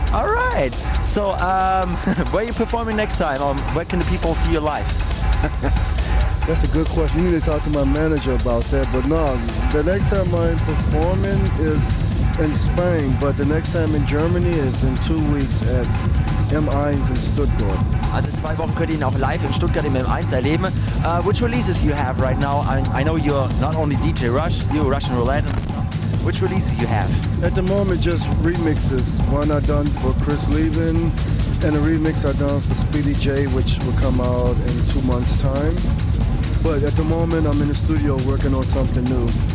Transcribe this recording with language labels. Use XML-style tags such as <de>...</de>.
<en>All right. So where are you performing next time? Where can the people see you live? That's a good question. You need to talk to my manager about that. But no, the next time I'm performing is in Spain. But the next time in Germany is in 2 weeks at M1 in Stuttgart.</en> <de>Also in 2 Wochen könnt ihr ihn auch live in Stuttgart im M1 erleben.</de> <en>Which releases you have right now? I know you're not only DJ Rush, you're Russian Roulette. Which releases you have? At the moment, just remixes. One I done for Chris Leaven, and a remix I done for Speedy J, which will come out in 2 months' time. But at the moment, I'm in the studio working on something new.</en>